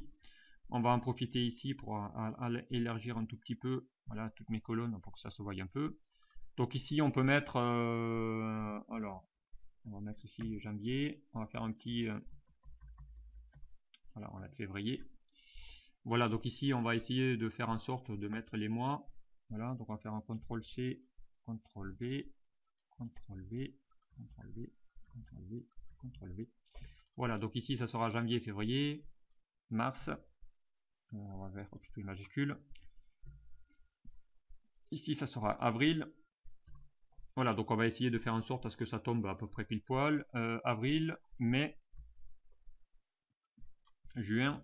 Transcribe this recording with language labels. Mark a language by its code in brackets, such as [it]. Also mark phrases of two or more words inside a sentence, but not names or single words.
[fr] On va en profiter ici pour élargir un tout petit peu, voilà, toutes mes colonnes pour que ça se voie un peu. Donc ici on peut mettre, alors on va mettre ici janvier, on va faire un petit, voilà, on va mettre février. Voilà, donc ici on va essayer de faire en sorte de mettre les mois. Voilà, donc on va faire un CTRL C, CTRL V, CTRL V, CTRL V, CTRL V, CTRL V. Voilà, donc ici ça sera janvier, février, mars. On va faire plutôt une majuscule. Ici ça sera avril. Voilà, donc on va essayer de faire en sorte à ce que ça tombe à peu près pile poil. Avril, mai, juin.